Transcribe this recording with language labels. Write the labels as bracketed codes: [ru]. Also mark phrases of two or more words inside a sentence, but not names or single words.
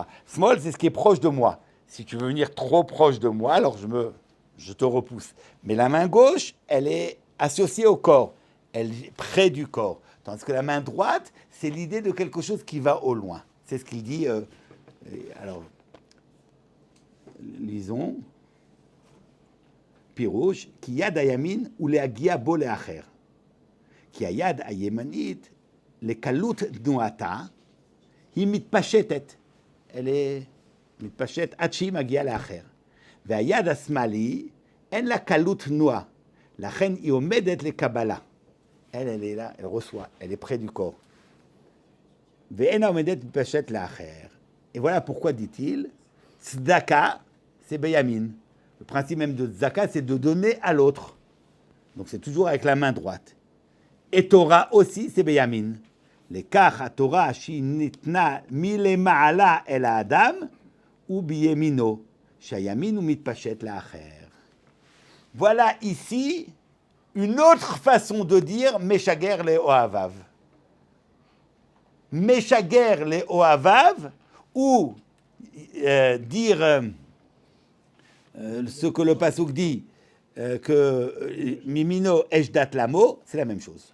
[fr] Smol, c'est ce qui est proche de moi. Si tu veux venir trop proche de moi, alors je te repousse. Mais la main gauche, elle est associée au corps. Elle est près du corps. Tandis que la main droite, c'est l'idée de quelque chose qui va au loin. C'est ce qu'il dit. Alors, lisons. [he] פירוש, כי יד הימין הוא להגיע בו לאחר. כי היד הימנית, לקלות תנועתה, היא מתפשטת. אלה מתפשט עד שהיא מגיעה לאחר. והיד השמאלי, אין לה קלות תנועה. לכן היא עומדת לקבלה. [fr] elle est là, elle reçoit, elle est près du corps. [he] ואינה עומדת מתפשט לאחר. [fr] Et voilà pourquoi, dit-il, tzedaka, c'est בימין. Le principe même de tzedaka, c'est de donner à l'autre. Donc c'est toujours avec la main droite. Et Torah aussi, c'est beyamin. [he] לכך התורה שהיא ניתנה מלמעלה אל האדם ובימינו, שהימין הוא מתפשט לאחר. [fr] Voilà ici une autre façon de dire [he] משגר לאוהביו. משגר לאוהביו, [fr] ou dire ce que le Pasuk dit, que [he] מימינו אשדת למו, [fr] c'est la même chose.